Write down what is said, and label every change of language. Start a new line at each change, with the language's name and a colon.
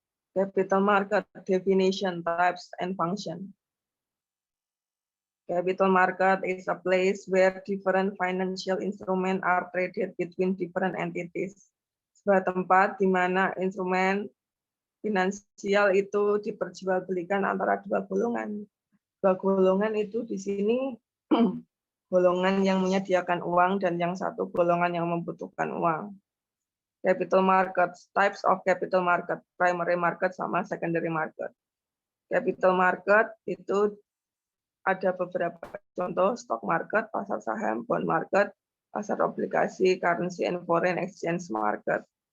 English: Capital market definition, types, and function. Capital market is a place where different financial instruments are traded between different entities.
Indonesian: Sebuah tempat di mana instrumen Finansial itu diperjualbelikan antara dua golongan. Dua golongan itu di sini golongan yang menyediakan uang dan yang satu golongan yang membutuhkan uang.
English: Capital market, types of capital market, primary market sama secondary market. Capital market
Indonesian: itu ada beberapa contoh,
English: stock market, pasar saham, bond market, pasar obligasi, currency and foreign exchange market.